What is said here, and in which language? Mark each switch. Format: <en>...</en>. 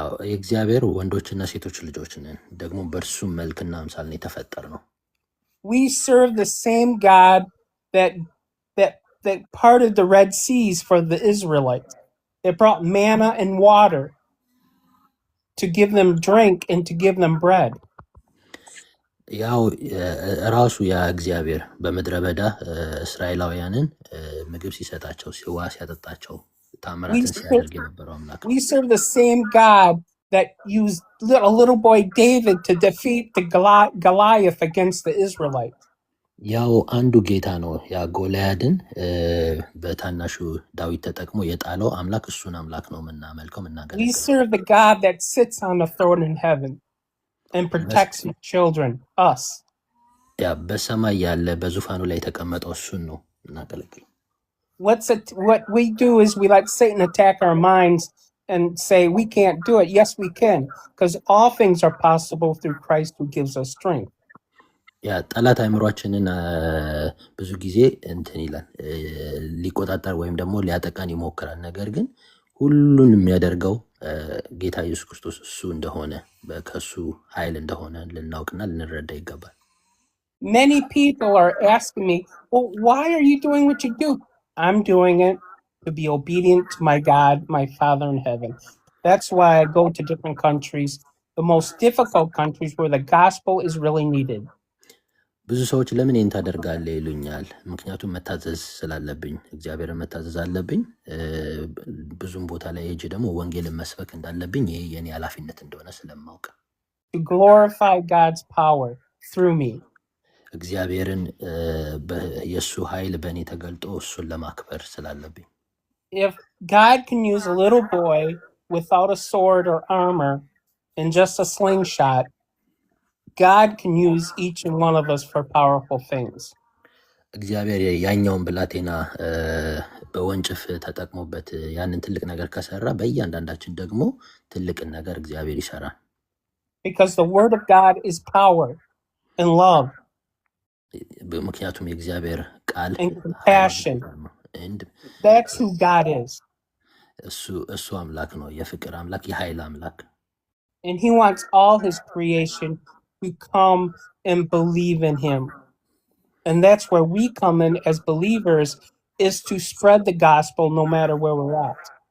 <am>የእግዚአብሔር ወንዶችና ሴቶች ልጆች ነን። ደግሞ በእርሱ መልክና አምሳል ነው የተፈጠርነው።</am> <en>We serve the same God that parted the Red Seas for the Israelites. It brought manna and water to give them drink and to give them bread.</en> <am>ያው ራሱ ያ እግዚአብሔር በምድረ በዳ እስራኤላውያንን ምግብ ሲሰጣቸው ሲዋ ሲያጠጣቸው ታምራትን ሲያደርግ የነበረው አምላክ ነው።</am> <en>We serve the same God that used a little boy David to defeat the Goliath against the Israelites.</en> <am>ያው አንዱ ጌታ ነው ያ ጎልያድን በታናሹ ዳዊት ተጠቅሞ የጣለው አምላክ እሱን አምላክ ነው የምናመልከው</am> <en>We</en> <am>የምናገለግለው።</am> <en>serve the God that sits on the throne in heaven and protects his children, us.</en> <am>ያ በሰማይ ያለ በዙፋኑ ላይ የተቀመጠው እሱን ነው የምናገለግለው።</am> <en>What we do is we let Satan attack our minds and say we can't do it. Yes, we can, because all things are possible through Christ who gives us strength.</en> <am>ያ ጠላት አእምሯችንን ብዙ ጊዜ እንትን ይላል ሊቆጣጠር ወይም ደግሞ ሊያጠቃን ይሞክራል። ነገር ግን ሁሉን የሚያደርገው ጌታ ኢየሱስ ክርስቶስ እሱ እንደሆነ ከሱ ኃይል እንደሆነ ልናውቅና ልንረዳ ይገባል።</am> <en>Many people are asking me, well, why are you doing what you do? I'm doing it to be obedient to my God, my Father in heaven. That's why I go to different countries, the most difficult countries where the gospel is really needed.</en> <am>ብዙ ሰዎች ለምን ይህን ታደርጋለህ ይሉኛል። ምክንያቱም መታዘዝ ስላለብኝ እግዚአብሔርን መታዘዝ አለብኝ። ብዙም ቦታ ላይ ሄጄ ደግሞ ወንጌልን መስበክ እንዳለብኝ ይሄ የኔ ኃላፊነት እንደሆነ ስለማውቅ</am> <en>To glorify God's power through me.</en> <am>እግዚአብሔርን የእሱ ኃይል በእኔ ተገልጦ እሱን ለማክበር ስላለብኝ</am> <en>If God can use a little boy without a sword or armor and just a slingshot, God can use each and one of us for powerful things.</en> <am>እግዚአብሔር ያኛውን ብላቴና በወንጭፍ ተጠቅሞበት ያንን ትልቅ ነገር ከሰራ በእያንዳንዳችን ደግሞ ትልቅን ነገር እግዚአብሔር ይሰራል።</am> <en>Because the word of God is power and love</en> <am>ምክንያቱም የእግዚአብሔር ቃል</am> <en>and compassion. That's who God is.</en> <am>እሱ አምላክ ነው፣ የፍቅር አምላክ፣ የኃይል አምላክ።</am> <en>And he wants all his creation to come and believe in him. And that's where we come in as believers, is to spread the gospel no matter where we're at.</en>